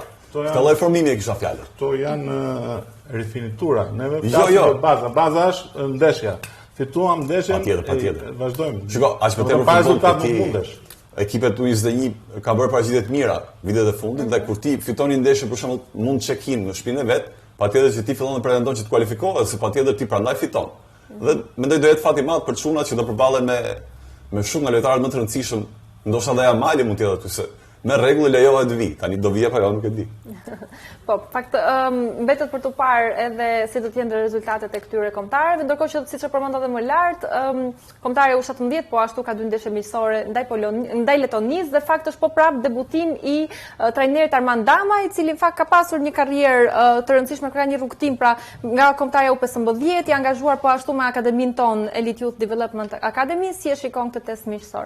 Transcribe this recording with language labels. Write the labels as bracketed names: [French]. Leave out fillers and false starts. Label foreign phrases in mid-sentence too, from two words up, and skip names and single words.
[Albanian] Këtë lloj formimi e kisha fjalën. Kto janë rifinitura, neve flasim baza. Baza është ndeshja. Fituam ndeshjen. Patjetër. Vazhdojmë. Shiko, aq më tepër pa futboll rezultat ti nuk mundesh. ekipet U21 ka bërë paraqitje të mira vitet e fundit dhe kur ti fiton një ndeshje për shembull mund të check-in në shtëpinë e vet, patjetër që ti fillon të pretendon që të kualifikohesh, se patjetër ti prandaj fiton. Dhe mendoj do jetë fat i madh për çunat që do përballen me shumë nga lojtarët më të rëndësishëm, ndoshta edhe Amali mund të jetë aty se me rregull lejohet vi, tani do vije apo jo nuk e di. Po, fakt mbetet për të parë edhe si do të jenë rezultatet e këtyre kombëtarëve, ndërkohë që siç e përmenda edhe më lart, kombëtari U17 po ashtu ka 2 ndeshje miqësore ndaj Letonisë dhe fakt është po prap debutim i trajnerit Armand Dama, i cili në fakt ka pasur një karrierë të rëndësishme, ka një rrugtim pra nga kombëtarja U15, i angazhuar po ashtu me akademinë tonë Elite Youth Development Academy, si e shikon këtë test miqësor?